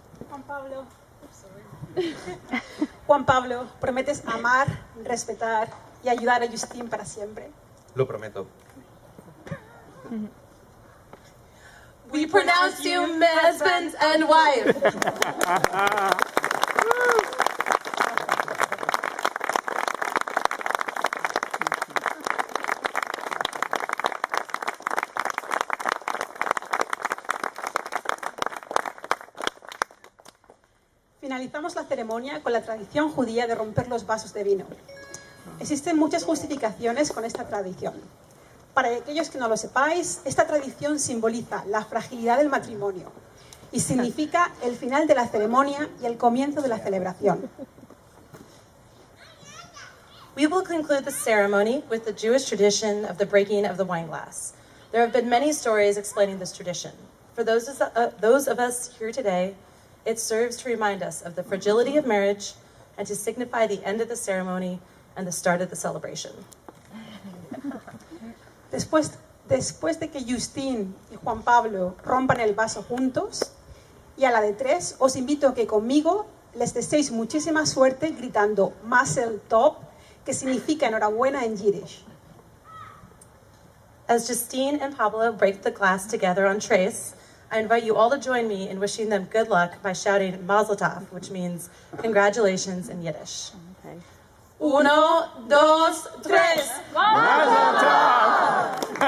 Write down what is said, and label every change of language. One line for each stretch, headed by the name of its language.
Spanish: Juan Pablo, Juan Pablo, ¿prometes amar, respetar y ayudar a Justine para siempre? Lo prometo.
English: We pronounce you husband and wife.
Spanish: Finalizamos la ceremonia con la tradición judía de romper los vasos de vino. Existen muchas justificaciones con esta tradición. Para aquellos que no lo sepáis, esta tradición simboliza la fragilidad del matrimonio y significa el final de la ceremonia y el comienzo de la celebración.
English: We will conclude the ceremony with the Jewish tradition of the breaking of the wine glass. There have been many stories explaining this tradition. For those of us here today, it serves to remind us of the fragility of marriage and to signify the end of the ceremony and the start of the celebration.
Spanish: Después de que Justine y Juan Pablo rompan el vaso juntos, y a la de 3, os invito a que conmigo les deseéis muchísima suerte gritando Mazel Tov, que significa enhorabuena en Yiddish.
English: As Justine and Pablo break the glass together on trays, I invite you all to join me in wishing them good luck by shouting Mazel Tov, which means congratulations in Yiddish. Okay. 1, 2, 3.
Hebrew: Mazel tov!